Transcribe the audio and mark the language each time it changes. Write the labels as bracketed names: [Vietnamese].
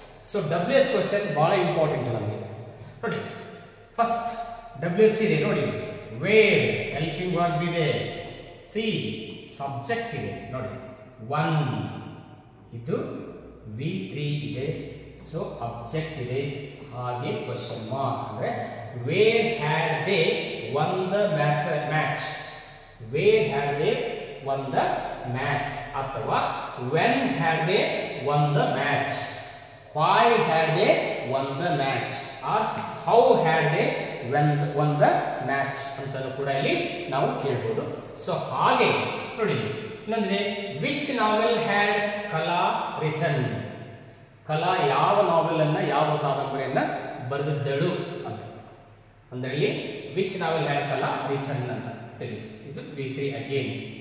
[Kannada] So WH question ಬಹಳ important ನಮಗೆ ನೋಡಿ. ಫಸ್ಟ್ WH ಇದೆ ನೋಡಿ, ವೇರ್ ಹೆಲ್ಪಿಂಗ್ ವರ್ಬ್ ಇದೆ, ಸಿ ಸಬ್ಜೆಕ್ಟ್ ಇದೆ ನೋಡಿ, 1 ಇದು V3 ಇದೆ, ಸೊ ಅಬ್ಜೆಕ್ಟ್ ಇದೆ, ಹಾಗೆ ಕ್ವಶನ್ ಮಾರ್ಕ್. ಅಂದ್ರೆ [English] where had they won the match, where had they won the match, [Kannada] ಅಥವಾ [English] when had they won the match, why had they won the match or how had they won the match [Kannada] ಅಂತಲೂ ಕೂಡ ಇಲ್ಲಿ ನಾವು ಕೇಳಬಹುದು. [English] so [Kannada] ಹಾಗೆ ನೋಡಿ ಇನ್ನೊಂದಿದೆ, [English] Which novel had Kala written. [Kannada] ಕಲಾ ಯಾವ ನಾವೆಲ್ ಅನ್ನ, ಯಾವ ಕಾದಂಬರಿಯನ್ನ ಬರೆದಿದ್ದಳು ಅಂತ. ಅಂದ್ರೆ ಇಲ್ಲಿ [English] which novel had Kala written [Kannada] ಅಂತ ಹೇಳಿ, ಇದು V3 ಅಗೇನ್.